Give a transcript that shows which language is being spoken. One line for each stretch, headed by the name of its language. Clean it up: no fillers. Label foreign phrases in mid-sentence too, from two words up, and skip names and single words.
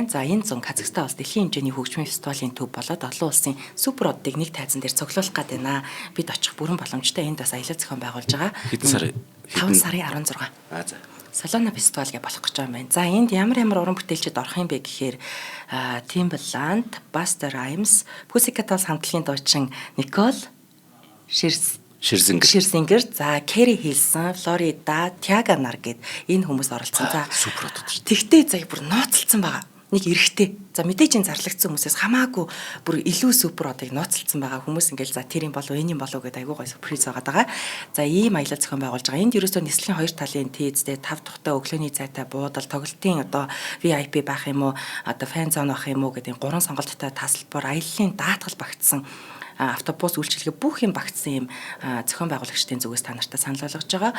Mongolian: За энэ зун Казахстан улс дэлхийн хэмжээний хөгжмийн фестивалийн төв болоод олон улсын супер одуудыг нэг тайзан дээр цуглуулах гээд байна. Бид очих бүрэн боломжтой энд бас аялал зохион байгуулж байгаа. Хэдэн сарын? 5 сарын 16. За. Солоно фестивал гэж болох гэж байгаа юм байна. За энд ямар уран бүтээлчд орох юм бэ гэхээр Timbaland, Busta Rhymes, Pussycat Dolls хамтлагийн дуучин Nicole Scherzinger, за Carrie Hilson, Florida, Tiaga Nar гэд энэ хүмүүс оролцсон. За супер одод. Тэгтээ за бүр нууцлцсан байгаа. Нэг эрэгтэй. За мэдээж энэ зарлагдсан хүмүүсээс хамаагүй бүр илүү супер одыг нууцлцсан байгаа хүмүүс ингээл за тэр юм болов энэ юм болов гэдэг айгүй гой сюрприз байгаа. За ийм аялал зохион байгуулж байгаа. Энд ерөөсөө нислэгийн хоёр талын тээзтэй 5 тухтай өглөөний цайтай буудал тоглолтын одоо VIP байх юм уу одоо фан зон байх юм уу гэдэг 3 сонголттой тасалбар аяллаа даатгал багтсан автобус үйлчилгээ бүх юм багтсан юм зохион байгуулагчдын зүгээс та нартай санал болгож байгаа.